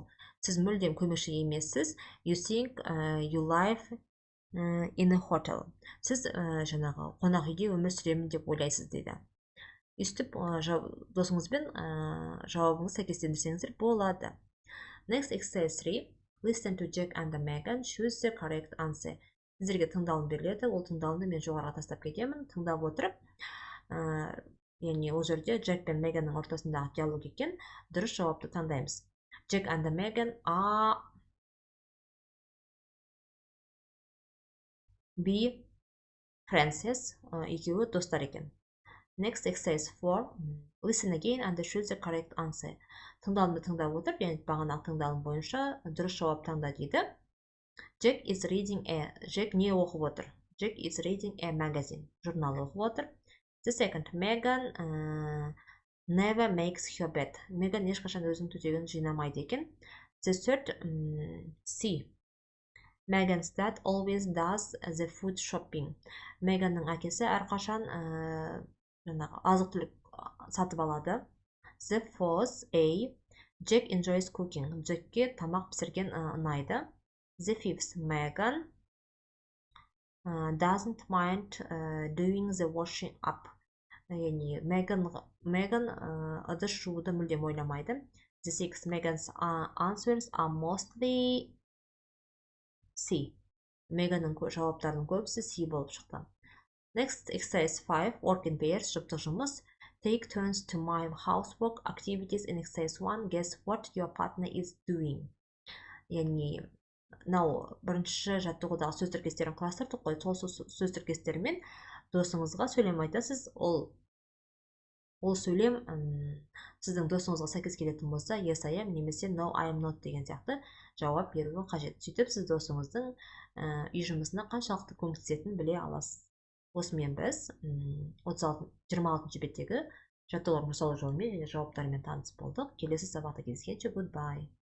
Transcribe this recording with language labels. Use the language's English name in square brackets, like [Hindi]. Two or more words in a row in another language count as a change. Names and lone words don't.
[Kazakh] Сіз мүлдем көмекші емессіз. [English] You think you live in a hotel. [Kazakh] Сіз жаңағы қонақ үйде өмір сүремін деп ойлайсыз дейді. Үстіп досыңызбен жауабыңыз сәйкестендірсеңіздер болады. [English] Next exercise 3. Listen to Jack and Megan. Choose the correct answer. [Kazakh] Сіздерге тыңдалым беріледі. Ол тыңдалымды мен жоғарыға тастап кетемін. Тыңдап отырып, яғни ол жерде Jack пен Meganның ортасындағы диалог екен. Дұрыс жауапты таңдаймыз. [English] Jack and Megan are B. Frances. [Kazakh] Екеуі достар екен. [English] Next exercise 4. Listen again and choose the correct answer. [Kazakh] Тыңдалымды тыңдап отырып, яғни бағанағы тыңдалым бойынша дұрыс жауап таңда дейді. [English] Jack is reading a. Jack [Kazakh] не оқып отыр? [English] Jack is reading a magazine. [Kazakh] Журнал оқып отыр. [English] The second. Megan never makes her bed. [Kazakh] Megan ешқашан өзінің төсегін жинамайды екен. [English] The third. C. Megan's dad always does the food shopping. [Kazakh] Meganның әкесі әрқашан азық-түлік сатып алады. [English] The fourth. A. Jack enjoys cooking. [Kazakh] Jackке тамақ пісірген ұнайды. [English] The fifth. Megan doesn't mind doing the washing up. [Kazakh] Яғни Megan ыдыс жууды мүлдем ойламайды. [English] The sixth. Megan's answers are mostly C. [Kazakh] Meganның жауаптарының көбісі C болып шықты. [English] Next exercise 5. Work in pairs. [Kazakh] Жұптық жұмыс. [English] Take turns to mime housework activities in exercise 1. Guess what your partner is doing. [Kazakh] Яғни бірінші жаттығудағы сөз тіркестерін құрастырдық қой. Сол сөз тіркестермен досыңызға сөйлем айтасыз. Ол сөйлем сіздің досыңызға сәйкес келетін болса, [English] yes I am немесе no I am not [Kazakh] деген сияқты жауап беруі қажет. Сөйтіп сіз досыңыздың үй жұмысына қаншалықты көмектесетінін біле аласыз. Осымен біз 26 беттегі жаттығулардың жасалу жолымен және жауаптарымен таныс болдық. Келесі сабақта кездескенше goodbye.